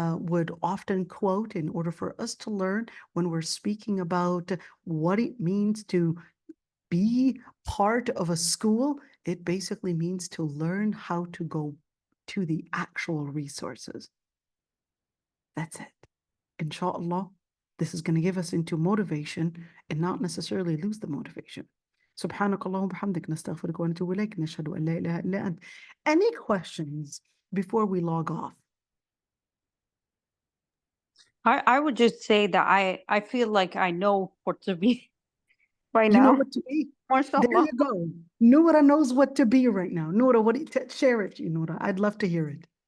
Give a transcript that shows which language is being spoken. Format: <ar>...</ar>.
<en>would often quote in order for us to learn when we're speaking about what it means to be part of a school. It basically means to learn how to go to the actual resources. That's it. Inshallah, this is going to give us into motivation and not necessarily lose the motivation.</en> <ar>سبحانك اللهم وبحمدك نستغفرك ونتوب إليك نشهد أن لا إله إلا أنت.</ar> <en>Any questions before we log off? I would just say that I feel like I know what to be right You know now. what to be? There MashaAllah. you go. Noura knows what to be right now. Noura, share it, Noura. I'd love to hear it.</en>